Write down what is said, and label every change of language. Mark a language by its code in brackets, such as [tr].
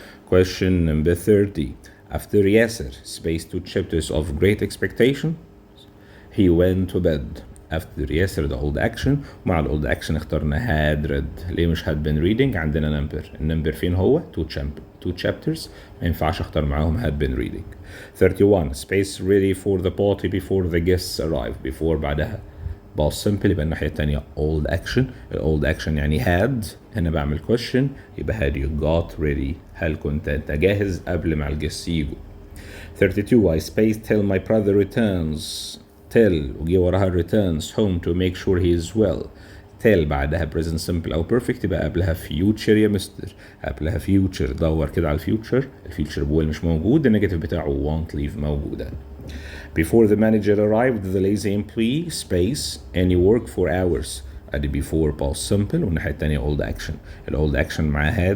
[en] Question number 30 after Yasser space 2 chapters of great expectation he went to bed. after Yasser the old action، [ar] ومع ال [en] old action [ar] اخترنا [en] had read. [ar] ليه مش [en] had been reading؟ [ar] عندنا النمبر فين هو؟ 2 chapters، ما ينفعش اختار معاهم had been reading. [en] 31 space ready for the party before the guests arrive. before [ar] بعدها [en] past simple [ar] يبقى الناحية التانية [en] old action. old action [ar] يعني [en] had. [ar] هنا بعمل [en] question يبقى had you got ready. [ar] هل كنت انت جاهز قبل ما الجيس يجوا. [en] 32 I space till my brother returns. till [ar] وجي وراها [en] returns home to make sure he is well. [ar] till بعدها present simple أو perfect يبقى قبلها future يا مستر. قبلها future. دور كده على الفيوتشر بول مش موجود. النيجاتيف بتاعه [en] won't leave [ar] موجودة. [en] Before the manager arrived the lazy employee space any work for hours. [ar] ادي before past simple، والناحية التانية old action. old action مع had.